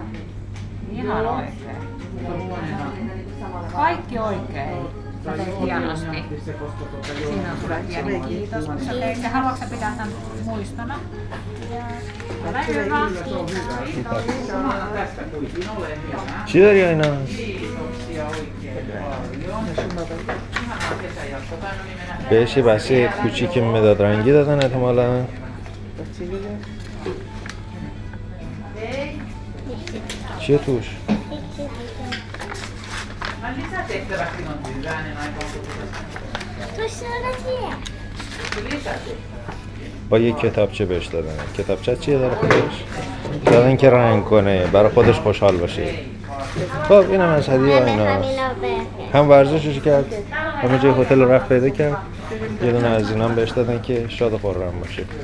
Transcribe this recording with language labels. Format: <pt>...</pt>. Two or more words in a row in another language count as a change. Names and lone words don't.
<fi>Ihan oikein. Kaikki oikein. Sä teit hienosti. Siinä on sulle pieni kiitos, kun sä teit. Ja haluatko sä pitää tämän muistona? Ole hyvä. Tästä kuitenkin ole hyvä.</fi> <fa>چی آیناز؟</fa> <fi>Kiitoksia oikein paljon. Ihanaa kesänjatkoa.</fi> <fa>بهش یه بسته کوچیک مداد رنگی دادن احتمالاً. چیه توش؟</fa> <fi>Lisätehtäväkin on hyvänen aika. Tuossa on asia.</fi> <fa>با یه کتابچه بهش دادن. کتابچه چیه داره خودش؟ دادن که رنگ کنه برای خودش خوشحال باشه. خب اینم از هدیه آیناز. هم ورزشش کرد، همه جای هتل رفت پیدا کرد. یه دونه از اینا هم بهش دادن که شاد و خرم باشه.</fa>